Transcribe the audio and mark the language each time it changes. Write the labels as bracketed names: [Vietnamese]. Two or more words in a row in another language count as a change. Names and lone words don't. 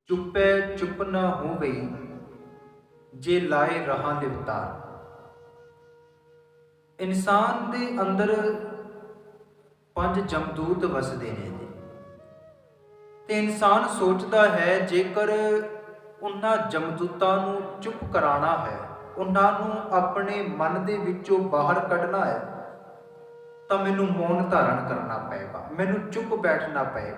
[Punjabi] चुपै चुप न होवई जे लाए रहा लिवतार। ਇਨਸਾਨ ਦੇ ਅੰਦਰ ਪੰਜ ਜਮਦੂਤ ਵਸਦੇ ਨੇ ਜੀ, ਤੇ ਇਨਸਾਨ ਸੋਚਦਾ ਹੈ ਜੇਕਰ ਉਹਨਾਂ ਜਮਦੂਤਾਂ ਨੂੰ ਚੁੱਪ ਕਰਾਉਣਾ ਹੈ, ਉਹਨਾਂ ਨੂੰ ਆਪਣੇ ਮਨ ਦੇ ਵਿੱਚੋਂ ਬਾਹਰ ਕੱਢਣਾ ਹੈ, ਤਾਂ ਮੈਨੂੰ ਮੌਨ ਧਾਰਨ ਕਰਨਾ ਪਏਗਾ, ਮੈਨੂੰ ਚੁੱਪ ਬੈਠਣਾ ਪਏਗਾ।